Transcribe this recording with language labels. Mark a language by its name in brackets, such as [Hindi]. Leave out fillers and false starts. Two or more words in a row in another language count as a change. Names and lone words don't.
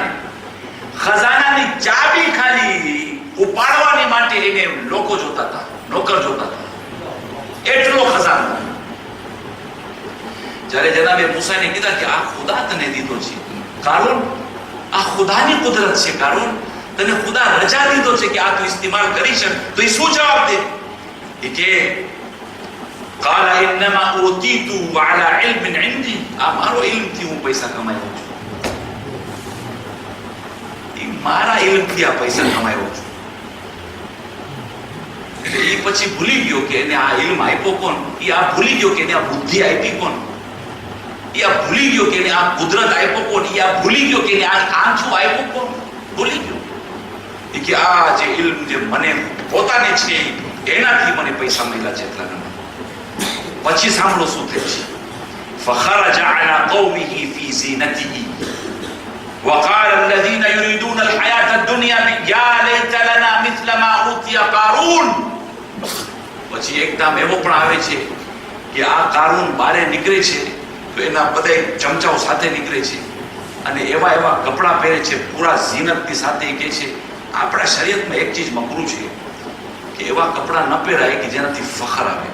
[Gujarati] ખજાનાની ચાબી ખાલી ઉપાડવાની માટે એને લોકો જોતા હતા, નોકર જોતા હતા, એટલો ખજાનો. જ્યારે જનાબે મૂસાને કીધા કે આ ખુદા તને દીધો છે કારૂન, આ ખુદાની કુદરત છે કારૂન, તને ખુદા રજા દીધો છે કે આ તું ઇસ્તેમાલ કરી શક, તો એ શું જવાબ દે? એ કે [Arabic] قال انما اوتيته على علم عندي. [Gujarati] આ મારો ઇલ્મથી હું પૈસા કમાયો છું, એ મારા ઇલ્મથી આ પૈસા કમાયો છું. એટલે એ પછી ભૂલી ગયો કે એને આ ઇલ્મ આપ્યો કોણ, એ આ ભૂલી ગયો કે એને આ બુદ્ધિ આપી કોણ, એ આ ભૂલી ગયો કે એને આ કુદરત આપ્યો કોણ, એ આ ભૂલી ગયો કે એને આ આંખો આપ્યો કોણ, ભૂલી ગયો. એ કે આ જે ઇલ્મ જે મને પોતાને છે એનાથી મને પૈસા મળ્યા છે એટલા. પછી સાંભળો શું થાય છે. [Arabic] فخرج على قومه في زينته وقال الذين يريدون الحياة الدنيا يا ليت لنا مثل ما أوتي قارون. [Gujarati] પછી એકદમ એવો પણ આવે છે કે આ કારૂન બારે નીકળે છે તો એના બધા ચમચાઓ સાથે નીકળે છે અને એવા એવા કપડા પહેરે છે પૂરા ઝીનતની સાથે. કહે છે આપણા શરીયતમાં એક ચીજ મકરૂ છે કે એવા કપડા ન પહેરાય કે જેનાથી ફખર આવે.